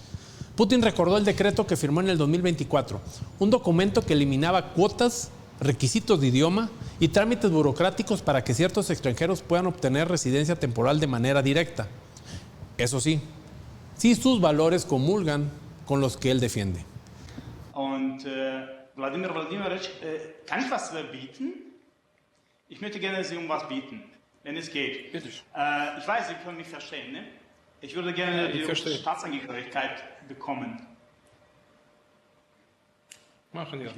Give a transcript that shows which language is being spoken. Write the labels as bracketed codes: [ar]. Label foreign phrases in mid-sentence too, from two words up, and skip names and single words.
[es] Putin recordó el decreto que firmó en el 2024, un documento que eliminaba cuotas, requisitos de idioma y trámites burocráticos para que ciertos extranjeros puedan obtener residencia temporal de manera directa. Eso sí, si sus valores comulgan con los que él defiende. [de] Und Wladimir Wladimirovich, kann ich was bieten? Ich möchte gerne Sie was bieten, wenn es geht. Bitte. Ich weiß, Sie können mich verstehen, ne? Ich würde gerne die Staatsangehörigkeit bekommen. Machen wir.